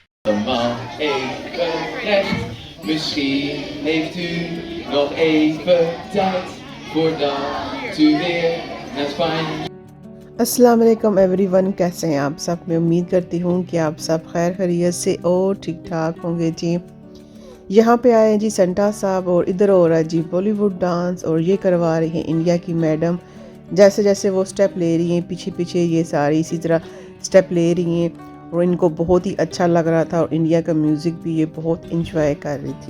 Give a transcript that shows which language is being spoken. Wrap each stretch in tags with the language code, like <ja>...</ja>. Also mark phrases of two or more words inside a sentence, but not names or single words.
<nl>allemaal even recht. Misschien heeft u nog even tijd voordat u weer naar Spanje.</nl> <ar>السلام عليكم</ar> <hi>एवरीवन, कैसे हैं आप सब। मैं उम्मीद करती हूँ कि आप सब खैर खैरियत से और ठीक ठाक होंगे जी। यहाँ पे आए हैं जी संटा साहब और इधर हो रहा है जी बॉलीवुड डांस और ये करवा रही हैं इंडिया की मैडम। जैसे जैसे वो स्टेप ले रही हैं पीछे पीछे ये सारी इसी तरह स्टेप ले रही हैं और इनको बहुत ही अच्छा लग रहा था और इंडिया का म्यूज़िक भी ये बहुत इंजॉय कर रही थी।</hi>